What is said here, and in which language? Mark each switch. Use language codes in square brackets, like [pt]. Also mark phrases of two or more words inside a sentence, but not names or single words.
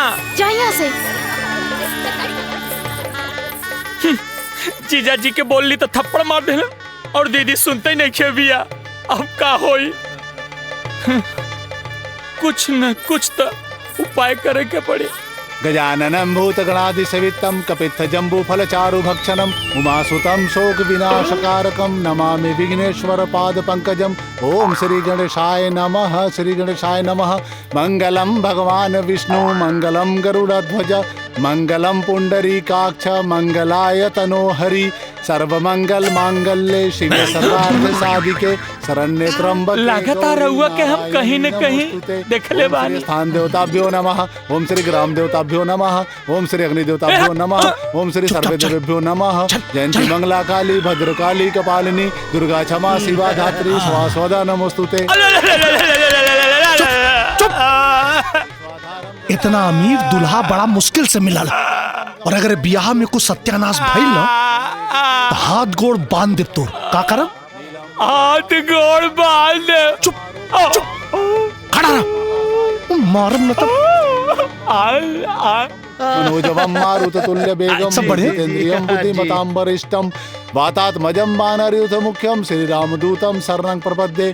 [bho] जा यहाँ से। जीजा जी के बोल ली तो थप्पड़ मार देना और दीदी सुनते ही नहीं खे बिया। अब का होई? कुछ न कुछ तो उपाय करे के पड़े। [sa] गजाननं भूतगणाधिसेवितं कपित्थजम्बूफलचारुभक्षणम् उमासुतं शोकविनाशकारकं नमामि विघ्नेश्वर पादपङ्कजम्। ओम श्री गणेशाय नमः। श्री गणेशाय नमः। मंगलम भगवान विष्णु मंगलम गरुड़ध्वज मंगलम पुंडरीकाक्ष मंगलाय तनोहरि सर्वमंगल मांगल्ये शिवे सर्वार्थ साधिके शरण्ये त्र्यंबके [bho] लगातार रहुआ के हम कहीं न कहीं देखले बानी। [sa] स्थान देवताभ्यो नमः। ओम श्री ग्राम देवताभ्यो नमः। ओम श्री अग्नि देवताभ्यो नमः। ओम श्री सर्वे देवेभ्यो नमः। जयंती मंगला काली भद्रकाली कपालिनी दुर्गा क्षमा शिवा धात्री स्वास्वदा नमोस्तुते। [bho] इतना अमीर दूल्हा बड़ा मुश्किल से मिला और अगर ब्याह में कुछ सत्यानाश भइल ना तो हाथ गोड़ बांध दे तोर का करब? हाथ गोड़ बांध दे। चुप चुप खड़ा रह। मारम न तब। [sa] मनोजवम मारुततुल्य बेगम जितेन्द्रियं बुद्धिमतां वरिष्ठं वातात्मजं वानरयूथ मुख्यं श्री रामदूतं शरणं प्रपद्ये।